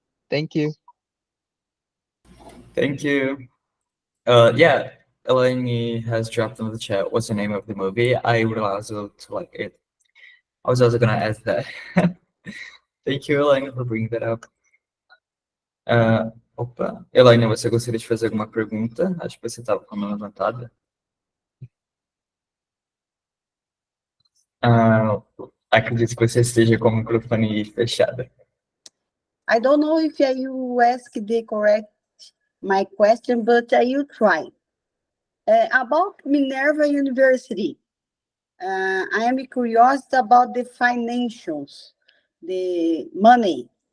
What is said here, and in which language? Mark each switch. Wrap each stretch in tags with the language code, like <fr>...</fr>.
<en>Thank you. Thank you. Yeah, Eleni has dropped in the chat. What's the name of the movie? I would also to like it. I was also gonna ask that. Thank you, Elaine, for bringing that up.</en> <pt>Opa, Elaine, você gostaria de fazer alguma pergunta? Acho que você estava com a mão levantada. Ah, acredito que você esteja com o microfone fechado.</pt> <en>I don't know if you ask the correct my question, but I will try. About Minerva University, I am curious about the financials, the money.</en>